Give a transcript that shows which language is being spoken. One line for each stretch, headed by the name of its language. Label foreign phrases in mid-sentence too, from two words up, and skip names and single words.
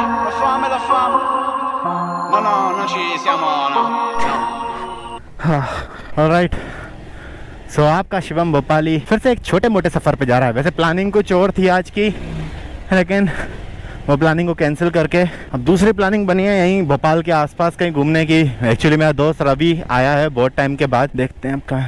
Italian: fame da fame. No, no, non ci siamo, no.
Hindi: ऑलराइट, सो आपका शिवम भोपाली फिर से एक छोटे मोटे सफ़र पे जा रहा है। वैसे प्लानिंग कुछ और थी आज की, लेकिन वो प्लानिंग को कैंसिल करके अब दूसरी प्लानिंग बनी है यहीं भोपाल के आसपास कहीं घूमने की। एक्चुअली मेरा दोस्त रवि आया है बहुत टाइम के बाद, देखते हैं आपका।